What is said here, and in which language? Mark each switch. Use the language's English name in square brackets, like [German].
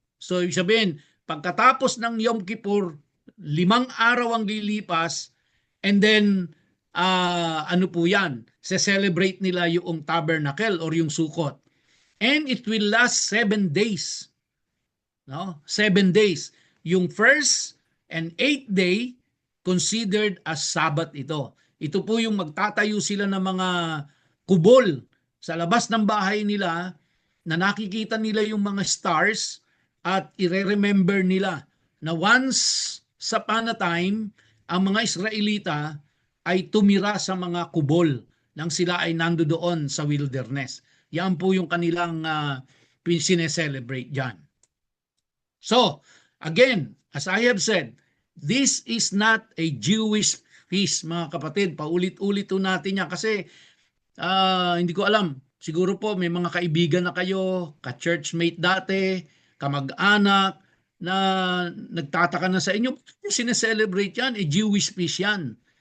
[Filipino] So ibig sabihin, pagkatapos ng Yom Kippur, 5 araw ang lilipas, [English] and then, [Filipino] ano po yan, se-celebrate nila yung tabernacle or yung sukot. [English] And it will last 7 days. No? 7 days. Yung first and 8th day, considered as Sabbath ito. [Filipino] Ito po yung magtatayo sila ng mga kubol sa labas ng bahay nila na nakikita nila yung mga stars at i-remember nila na once sa time, ang mga Israelita ay tumira sa mga kubol nang sila ay nandoon sa wilderness. Yan po yung kanilang sineselebrate dyan. [English] So, again, as I have said, this is not a Jewish feast, [Filipino] mga kapatid. Paulit-ulit po natin yan kasi hindi ko alam. Siguro po may mga kaibigan na kayo, ka-churchmate dati, kamag-anak, na nagtataka na sa inyo, sineselebrate yan, Jewish feast yan.